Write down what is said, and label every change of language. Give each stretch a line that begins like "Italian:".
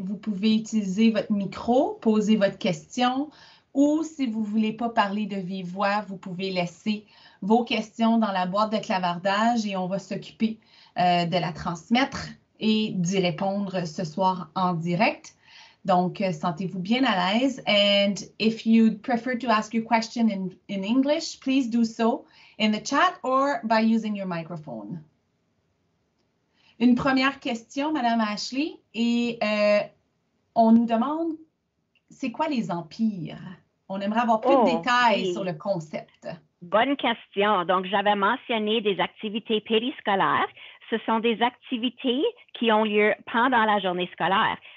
French: Vous pouvez utiliser votre micro, poser votre question ou si vous ne voulez pas parler de vive voix, vous pouvez laisser vos questions dans la boîte de clavardage et on va s'occuper de la transmettre et d'y répondre ce soir en direct. Donc, sentez-vous bien à l'aise.
English: And if you'd prefer to ask your question in English, please do so in the chat or by using your microphone.
French: Une première question, Madame Ashley, et on nous demande, c'est quoi les empires? On aimerait avoir plus de détails sur le concept. Bonne question. Donc, j'avais mentionné des activités périscolaires. Ce sont des activités qui ont lieu pendant la journée scolaire.